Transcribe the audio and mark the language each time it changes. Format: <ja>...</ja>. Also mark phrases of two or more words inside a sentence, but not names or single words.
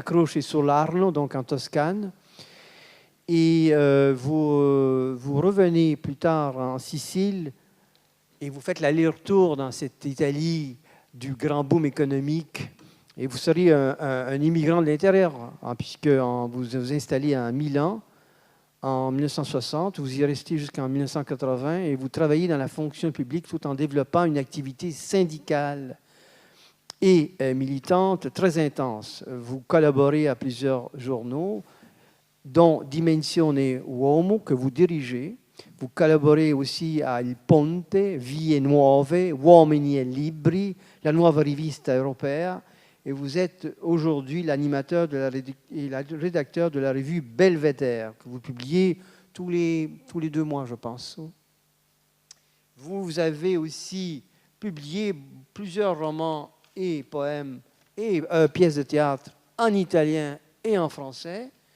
<fr>Croce sur l'Arno, donc en Toscane, et vous revenez plus tard en Sicile, et vous faites l'aller-retour dans cette Italie du grand boom économique, et vous seriez un immigrant de l'intérieur, puisque vous vous installez à Milan en 1960, vous y restez jusqu'en 1980 et vous travaillez dans la fonction publique tout en développant une activité syndicale et militante très intense. Vous collaborez à plusieurs journaux, dont Dimensione Uomo, que vous dirigez. Vous collaborez aussi à Il Ponte, Vie Nuove, Uomini e Libri, la Nuova Rivista Europea, et vous êtes aujourd'hui l'animateur et le rédacteur de la revue Belvédère, que vous publiez tous les 2 mois, je pense. Vous avez aussi publié plusieurs romans et poèmes et pièces de théâtre en italien et en français.</fr>